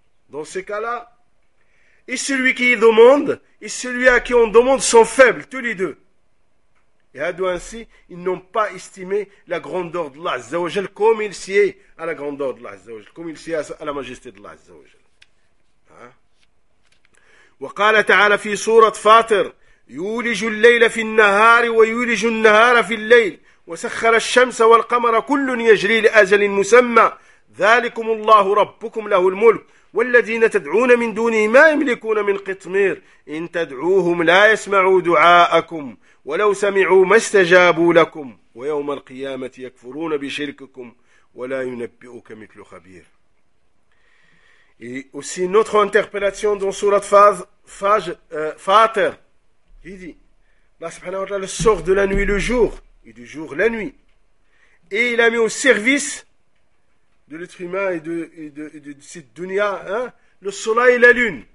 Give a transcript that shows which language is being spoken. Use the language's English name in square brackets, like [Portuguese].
[French] Dans ces cas-là, et celui qui y demande et celui à qui on demande sont faibles, tous les deux. Et ainsi, ils n'ont pas estimé la grandeur d'Allah Azza wa Jal comme il s'y est à la grandeur d'Allah Azza wa Jal, comme il s'y est à la majesté d'Allah Azza wa Jal. [Arabic] وقال تعالى في سورة فاطر يولج الليل في النهار ويولج النهار في الليل وسخر الشمس والقمر كل يجري لأجل مسمى ذلكم الله ربكم له الملك والذين تدعون من دونه ما يملكون من قطمير إن تدعوهم لا يسمعوا دعاءكم ولو سمعوا ما استجابوا لكم ويوم القيامة يكفرون بشرككم ولا ينبئك مثل خبير. [French] Et aussi une autre interpellation dans Sourate Fatir. Il dit, Allah subhanahu wa ta'ala sort de la nuit le jour et du jour la nuit. Et il a mis au service de l'être humain et de cette dunya, hein, le soleil et la lune.